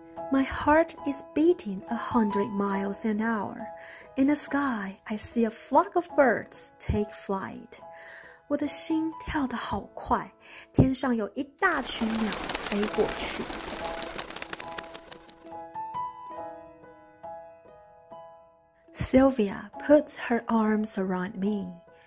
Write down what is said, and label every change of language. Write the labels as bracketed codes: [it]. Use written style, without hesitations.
[en] My heart is beating 100 miles an hour. In the sky, I see a flock of birds take flight. [zh] 我的心跳得好快，天上有一大群鸟飞过去。 [en] Sylvia puts her arms around me.